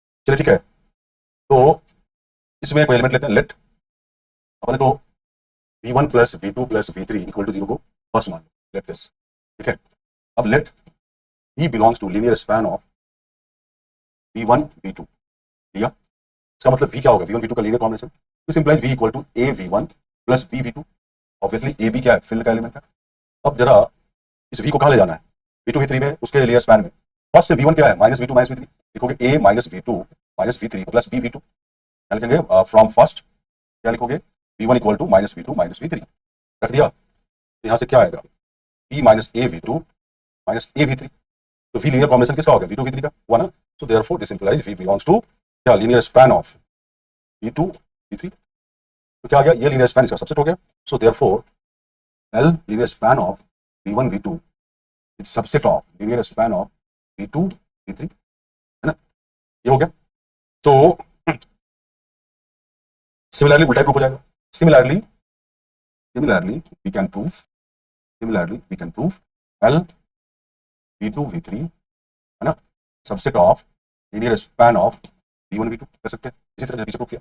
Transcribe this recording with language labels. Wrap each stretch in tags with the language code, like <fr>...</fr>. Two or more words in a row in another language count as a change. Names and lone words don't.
<hi>चलिए ठीक है, तो इसमें कोई एलिमेंट लेते हैं, लेट अपने तो</hi> <en>v1 plus v2 plus v3 equal to 0</en> <hi>को फर्स्ट मान लो,</hi> <en>let this,</en> <hi>ठीक है।</hi> <en>अब let e belongs to linear span of v1 v2,</en> <hi>लिया। इसका मतलब v क्या होगा,</hi> <en>v1 v2 का linear combination, this implies v equal to a v1 plus b v2.</en> <hi>ऑब्वियसली a b क्या है, फील्ड का एलिमेंट है। अब जरा इस v को कहां ले जाना है, v2 v3 में, उसके</hi> <en>linear span</en> <hi>में। फर्स्ट से v1 क्या है,</hi> <en>minus v2 minus v3,</en> <hi>लिखोगे</hi> <en>a minus v2 minus v3 plus b v2,</en> <hi>क्या लिखेंगे</hi> <en>from first,</en> <hi>क्या लिखोगे</hi> <en>v1 equal to minus v2 minus v3,</en> <hi>रख दिया। तो यहां से क्या आएगा,</hi> <en>b minus a v2 minus a v3,</en> <hi>तो v</hi> <en>linear combination</en> <hi>किसका हो गया, v2 v3 का हुआ ना।</hi> <en>so therefore this implies v belongs to क्या, linear span of v2 v3,</en> <hi>तो क्या आ गया, ये</hi> <en>linear span</en> <hi>इसका सबसेट हो गया।</hi> <en>so therefore L linear span of v1 v2 is subset of linear span of v2 v3,</en> <hi>है ना, ये हो गया। तो सिमिलरली उल्टा प्रूफ हो जाएगा।</hi> <en>similarly we can prove L v2 v3,</en> <hi>है ना,</hi> <en>subset of linear span of v1 v2</en> <hi>कर सकते हैं, इसी तरह से पीछे प्रूफ किया।</hi>